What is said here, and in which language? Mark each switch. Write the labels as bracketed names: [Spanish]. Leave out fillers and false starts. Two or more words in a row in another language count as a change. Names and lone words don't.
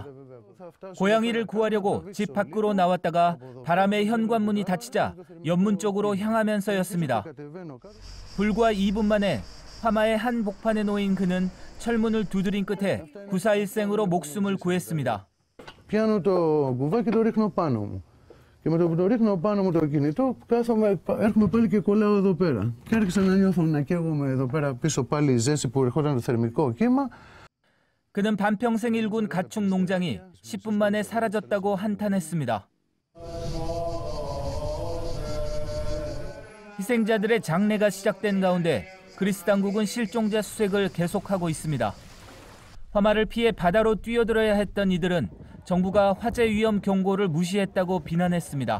[Korean] 고양이를 구하려고 집 밖으로 나왔다가 바람에 현관문이 닫히자 옆문 쪽으로 향하면서였습니다. 불과 2분 만에 화마의 한 복판에 놓인 그는 철문을 두드린 끝에 구사일생으로 목숨을 구했습니다. [Greek] Πιάνω το κουβά και το ρίχνω πάνω μου. Και με το που το ρίχνω πάνω μου το κινητό, έρχομαι πάλι και κολλάω εδώ πέρα. Και άρχισα να νιώθω να καίγομαι εδώ πέρα πίσω πάλι η ζέση που ερχόταν το θερμικό κύμα. [Korean] 그는 반평생 일군 가축 농장이 10분 만에 사라졌다고 한탄했습니다. 희생자들의 장례가 시작된 가운데 그리스 당국은 실종자 수색을 계속하고 있습니다. 화마를 피해 바다로 뛰어들어야 했던 이들은 정부가 화재 위험 경고를 무시했다고 비난했습니다.